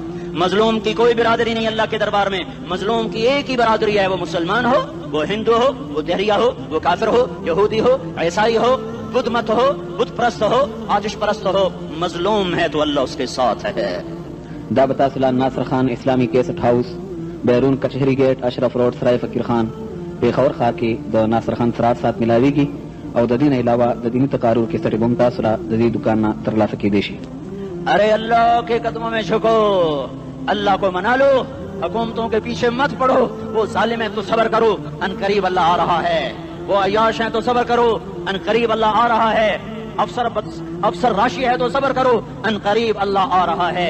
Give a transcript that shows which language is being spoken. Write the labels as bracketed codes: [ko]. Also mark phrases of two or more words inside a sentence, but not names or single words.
[ur] مظلوم کی کوئی برادری نہیں اللہ کے دربار میں، مظلوم کی ایک ہی برادری ہے، وہ مسلمان ہو، وہ ہندو ہو، وہ دہریہ ہو، وہ کافر ہو، یہودی ہو، عیسائی ہو، بدھ مت ہو، بت پرست ہو، آتش پرست ہو، مظلوم ہے تو اللہ اس کے ساتھ ہے. [ps] دعوت سلان ناصر خان اسلامی کیسٹ ہاؤس، بیرون کچہری گیٹ، اشرف روڈ، سرائے فقیر خان، پیښور ښار کې د ناصر خان سره سات ملاویږي او د دې نه علاوه د دیني تقارر کیسټ هم تاسو را د دې دکان نه ترلاسه کېدای شي. [ur] ارے اللہ کے قدموں میں جھکو، اللہ کو منا لو، حکومتوں کے پیچھے مت پڑو. وہ ظالم ہے تو صبر کرو، ان قریب اللہ آ رہا ہے. وہ عیاش ہیں تو صبر کرو، ان قریب اللہ آ رہا ہے. افسر راشی ہے تو صبر کرو، ان قریب اللہ آ رہا ہے.